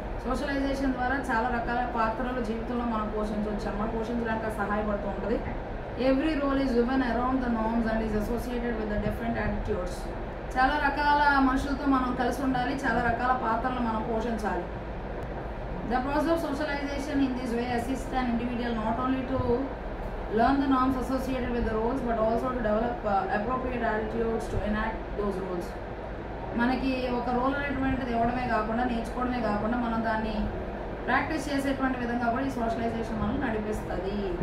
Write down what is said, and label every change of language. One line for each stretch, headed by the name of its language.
Telugu: Socialisation ద్వారా చాలా రకాల పాత్రలు జీవితంలో మనం పోషించవచ్చు అన్నమాట. పోషించడానికి సహాయపడుతూ ఉంటుంది.
English: Every role is given around the norms and is associated with the different attitudes.
Telugu: చాలా రకాల మనుషులతో మనం కలిసి ఉండాలి, చాలా రకాల పాత్రలు మనం పోషించాలి.
English: The process of socialization in this way assists an individual not only to learn the norms associated with the roles but also to develop appropriate attitudes to enact those roles.
Telugu: మనకి ఒక రోల్ అనేటువంటిది ఇవ్వడమే కాకుండా, నేర్చుకోవడమే కాకుండా మనం దాన్ని practice చేసేటువంటి విధంగా కూడా ఈ సోషలైజేషన్ మనం నడిపిస్తుంది.